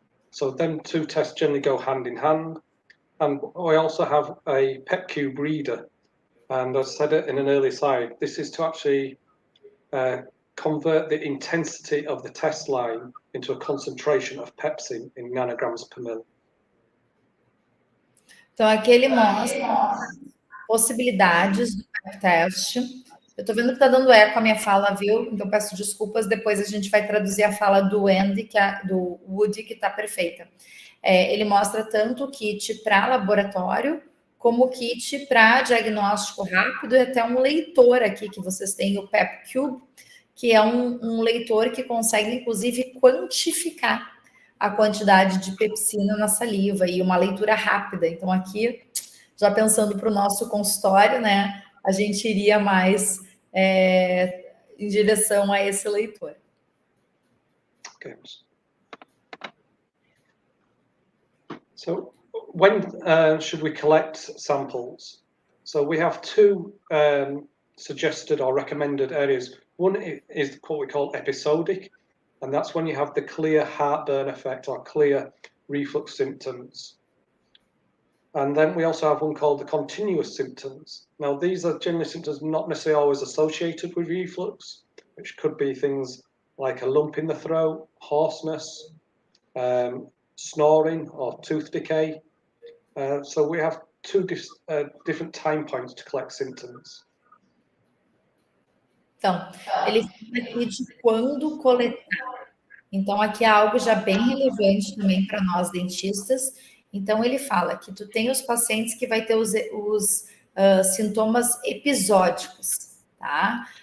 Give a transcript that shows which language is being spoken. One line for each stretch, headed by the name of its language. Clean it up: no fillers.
English: So them two tests generally go hand in hand. And we also have a PET cube reader. And as I said it in an earlier slide, this is to actually convert the intensity of the test line into a concentration of pepsin in nanograms per ml.
Portuguese: Então, aqui ele mostra possibilidades do PET teste. Eu estou vendo que está dando eco a minha fala, viu? Então, peço desculpas. Depois a gente vai traduzir a fala do Andy, do Woody, que está perfeita. Ele mostra tanto o kit para laboratório, como o kit para diagnóstico rápido, e até um leitor aqui, que vocês têm, o PEP Cube, que é um leitor que consegue, inclusive, quantificar a quantidade de pepsina na saliva, e uma leitura rápida. Então, aqui, já pensando para o nosso consultório, né, a gente iria mais em direção a esse leitor.
English: Okay. So when should we collect samples? So we have two suggested or recommended areas. One is what we call episodic, and that's when you have the clear heartburn effect or clear reflux symptoms. And then we also have one called the continuous symptoms. Now, these are generally symptoms not necessarily always associated with reflux, which could be things like a lump in the throat, hoarseness, snoring, or tooth decay. So we have two different time points to collect symptoms.
Portuguese: Então, ele fala aqui de quando coletar. Então, aqui é algo já bem relevante também para nós dentistas. Então, ele fala que tu tem os pacientes que vai ter os sintomas episódicos, tá?